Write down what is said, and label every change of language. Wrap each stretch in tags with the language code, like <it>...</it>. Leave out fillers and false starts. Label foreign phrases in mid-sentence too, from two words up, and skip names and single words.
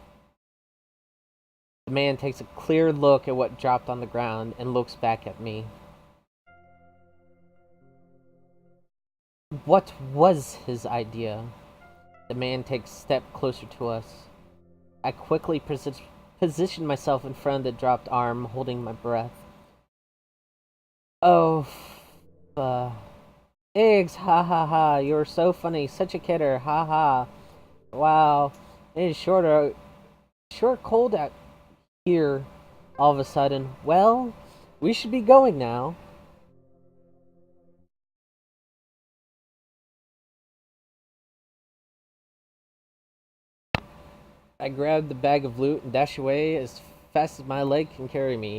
<en>The man takes a clear look at what dropped on the ground and looks back at me. What was his idea? The man takes a step closer to us. I quickly position myself in front of the dropped arm, holding my breath. Oh, Iggs, ha ha ha, you're so funny, such a kidder, ha ha. Wow, it is short cold out here all of a sudden. Well, we should be going now. I grab the bag of loot and dash away as fast as my leg can carry me.</en>